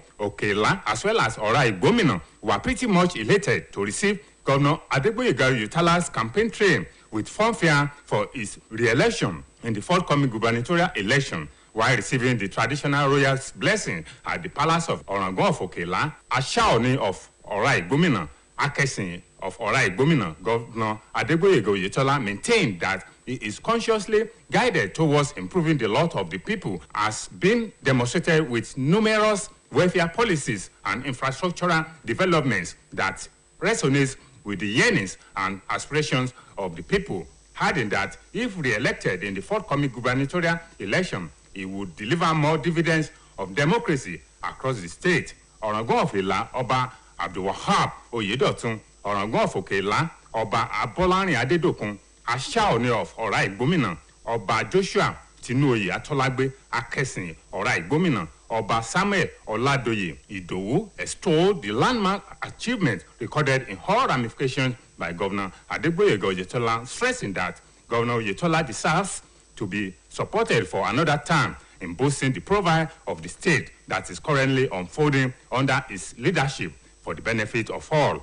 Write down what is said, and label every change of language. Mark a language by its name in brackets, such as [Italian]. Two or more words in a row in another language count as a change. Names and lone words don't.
[English] Okela, as well as Ora Igbomina, were pretty much elated to receive Governor Adegboyega Oyetola's campaign train with fanfare for his re-election in the forthcoming gubernatorial election, while receiving the traditional royal's blessing at the Palace of Orangon of Okela, Ashaoni of Ora Igbomina, Akesin of Ora Igbomina. Governor Adegboyega Oyetola maintained that he is consciously guided towards improving the lot of the people, as been demonstrated with numerous welfare policies and infrastructural developments that resonates with the yearnings and aspirations of the people, adding that if re-elected in the forthcoming gubernatorial election, he would deliver more dividends of democracy across the state. Orangon of Ila, Oba Abdulwahab Oyedotun, Orangon of Okela, Oba Abolarin Adedokun, Ashaoni of Ora Igbomina, Oba Joshua Tinuoye Atolagbe Akesin Ora Igbomina, Oba Samuel Oladoye Idowu extolled the landmark achievement recorded in all ramifications by Governor Adegboyega Oyetola, stressing that Governor Oyetola deserves to be supported for another term in boosting the profile of the state that is currently unfolding under his leadership for the benefit of all.